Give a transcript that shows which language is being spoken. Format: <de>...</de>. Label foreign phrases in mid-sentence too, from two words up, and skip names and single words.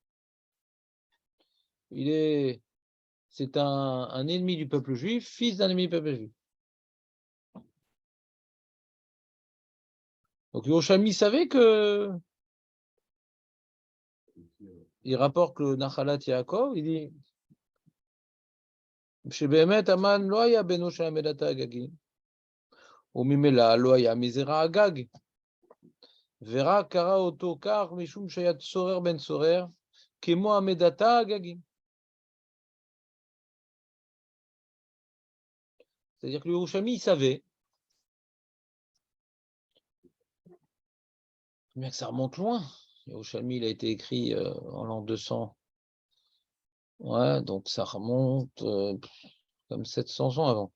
<fr>C'est un ennemi du peuple juif, fils d'un ennemi du peuple juif. Donc Yerushalmi savait que. Il rapporte le Nachalat Yaakov, il dit</fr> <he>שבאמת המן לא היה בנו של עמדת האגגי, וממילא לא היה מזרע הגג, ורק קרא אותו כך משום שהיה צורר בן צורר, כמו עמדתה האגגי.</he> <fr>C'est-à-dire que le Yerushalmi, il savait, bien que ça remonte loin. Le Yerushalmi, il a été écrit en l'an 200. Ouais, donc ça remonte comme 700 ans avant.</fr>